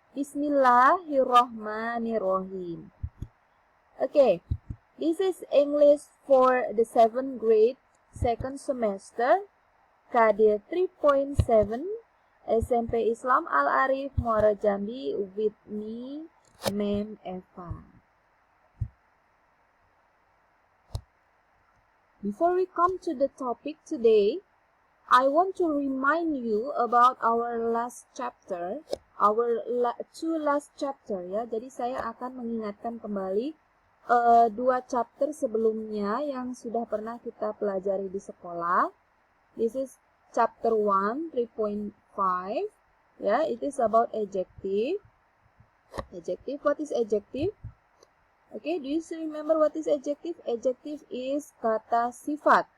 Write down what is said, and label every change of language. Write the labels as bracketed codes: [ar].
[en] Bismillahirrahmanirrahim. Okay, this is English for the 7th grade, second semester, KD 3.7, SMP Islam Al-Arif, Muara Jambi, with me, Mem Eva. Before we come to the topic today, I want to remind you about our last chapter, two last chapter ya. [id] Jadi saya akan mengingatkan kembali dua chapter sebelumnya yang sudah pernah kita pelajari di sekolah. [en] This is chapter 1, 3.5. Yeah, it is about adjective. Adjective, what is adjective? Okay, do you still remember what is adjective? Adjective is [id] kata sifat.